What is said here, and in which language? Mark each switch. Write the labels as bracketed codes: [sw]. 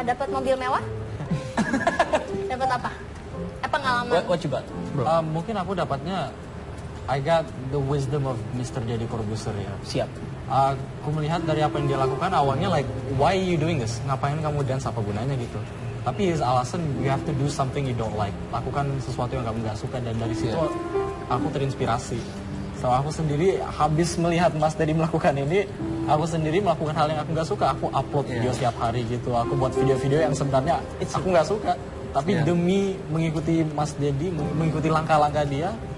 [id] Dapat mobil mewah? Dapat apa? Pengalaman. [en] What you got? [id] Mungkin aku dapatnya [en] I got the wisdom of [id] Mr. Deddy Corbuzier ya. Siap. Aku melihat dari apa yang dia lakukan awalnya [en] like why you doing this? [id] Ngapain kamu dance, apa gunanya gitu. Tapi [en] his [id] alasan [en] you have to do something you don't like. [id] Lakukan sesuatu yang kamu gak suka dan dari situ aku terinspirasi. So aku sendiri habis melihat Mas Deddy melakukan ini, aku sendiri melakukan hal yang aku gak suka. Aku upload video setiap hari gitu. Aku buat video-video yang sebenarnya aku gak suka. Tapi demi mengikuti Mas Deddy, mengikuti langkah-langkah dia.